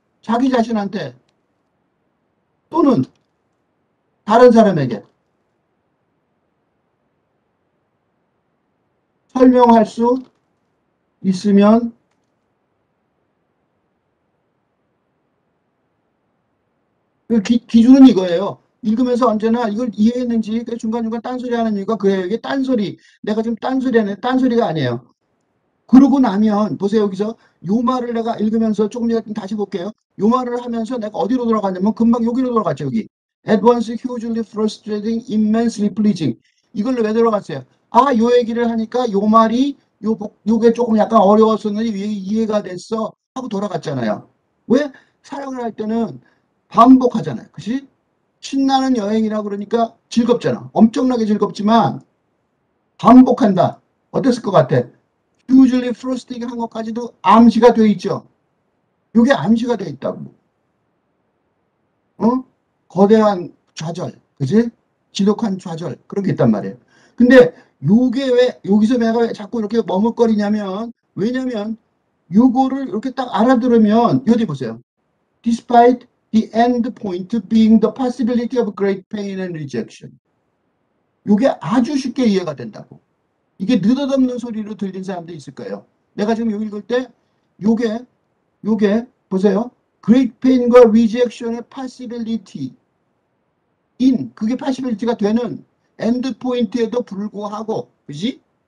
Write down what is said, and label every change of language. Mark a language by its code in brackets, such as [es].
[ko] 자기 자신한테 또는 다른 사람에게 설명할 수 있으면 기준은 이거예요. 읽으면서 언제나 이걸 이해했는지 중간중간 딴소리 하는 이유가 그래요. 이게 딴소리. 내가 지금 딴소리 하네. 딴소리가 아니에요. 그러고 나면 보세요. 여기서 요 말을 내가 읽으면서 조금 전에 다시 볼게요. 요 말을 하면서 내가 어디로 돌아갔냐면 금방 여기로 돌아갔죠. 여기. [en] At once hugely frustrating, immensely pleasing. [ko] 이걸로 왜 들어갔어요? 요 얘기를 하니까 요 말이 요게 조금 약간 어려웠었는데 이해가 됐어 하고 돌아갔잖아요. 왜? 사용을 할 때는 반복하잖아요. 그치? 신나는 여행이라 그러니까 즐겁잖아. 엄청나게 즐겁지만 반복한다. 어땠을 것 같아? [en] hugely frustrating [ko] 한 것까지도 암시가 돼 있죠. 이게 암시가 돼 있다고. 거대한 좌절, 그지? 지독한 좌절 그런 게 있단 말이에요. 근데 요게 왜 여기서 내가 왜 자꾸 이렇게 머뭇거리냐면 왜냐면 요거를 이렇게 딱 알아들으면 여기 보세요. [en] Despite the end point being the possibility of great pain and rejection. [ko] 요게 아주 쉽게 이해가 된다고. 이게 느닷없는 소리로 들린 사람도 있을 거예요. 내가 지금 여기 읽을 때 요게 보세요. [en] Great pain [ko] 과 rejection의 possibility 그게 possibility가 되는 end point에도 불구하고 그지?